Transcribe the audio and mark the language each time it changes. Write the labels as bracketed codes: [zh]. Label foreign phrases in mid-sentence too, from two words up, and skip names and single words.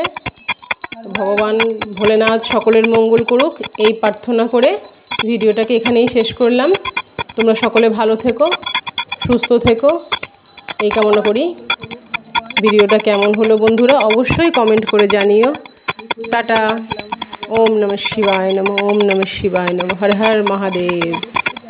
[bn] ভগবান ভোলেনাথ সকলের মঙ্গল করুক এই প্রার্থনা করে ভিডিওটাকে এখানেই শেষ করলাম। তোমরা সকলে ভালো থেকো, সুস্থ থেকো এই কামনা করি। ভিডিওটা কেমন হলো বন্ধুরা অবশ্যই কমেন্ট করে জানিও। [sa] টাটা। ওম নমঃ শিবায় নমঃ, ওম নমঃ শিবায় নমঃ। [bn] হর হর মহাদেব।